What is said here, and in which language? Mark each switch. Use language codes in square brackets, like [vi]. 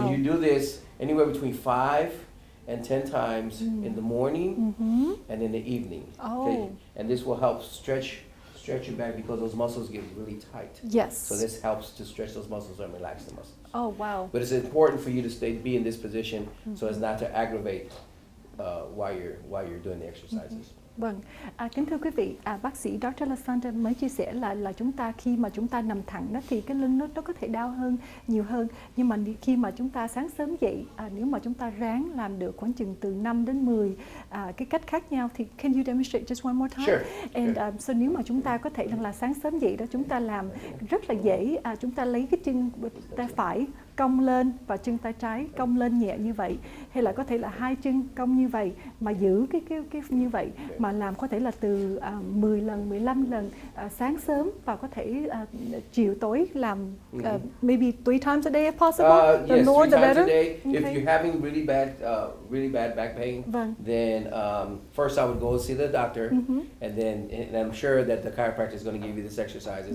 [en] so you do this anywhere between 5 and 10 times in the morning and in the evening. Okay, and this will help stretch your back because those muscles get really tight. Yes. So this helps to stretch those muscles and relax the muscles. Oh, wow. But it's important for you to be in this position so as not to aggravate while you're doing the exercises. [vi] Vâng, kính thưa quý vị, bác sĩ Dr. Lasanta mới chia sẻ là chúng ta khi mà chúng ta nằm thẳng đó thì cái lưng nó có thể đau hơn, nhiều hơn. Nhưng mà khi mà chúng ta sáng sớm dậy, nếu mà chúng ta ráng làm được khoảng chừng từ 5 đến 10 cái cách khác nhau thì [en] can you demonstrate just one more time? Sure. And so [vi] nếu mà chúng ta có thể là sáng sớm dậy đó, chúng ta làm rất là dễ. Chúng ta lấy cái chân tay phải cong lên và chân tay trái cong lên nhẹ như vậy, hay là có thể là hai chân cong như vậy mà giữ cái như vậy, mà làm có thể là từ 10 lần, 15 lần sáng sớm, và có thể chiều tối làm [en] maybe 3 times a day if possible. Yes, 3 more the times better. a day. If Okay. you're having really bad back pain, [vi] Vâng. [en] then first I would go see the doctor, and I'm sure that the chiropractor is going to give you this exercises